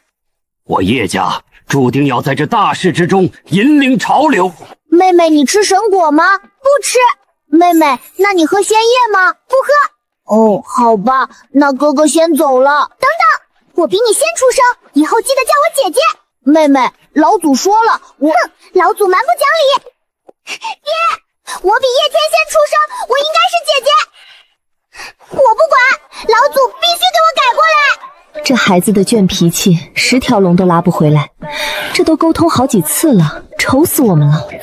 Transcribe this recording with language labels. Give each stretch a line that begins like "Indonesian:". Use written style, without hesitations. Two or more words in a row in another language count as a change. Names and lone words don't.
Chinese: 我葉家注定要在這大事之中引領潮流。妹妹，你吃神果嗎？不吃。妹妹，那你喝仙液嗎？不喝。哦，好吧，那哥哥先走了。等等，我比你先出生，以後記得叫我姐姐。妹妹，老祖說了，我…… 哼，老祖蠻不講理。爹，我比葉天先出生，我應該是姐姐。我不管，老祖必須給我改過來。這孩子的倔脾氣，10條龍都拉不回來。這都溝通好幾次了，愁死我們了。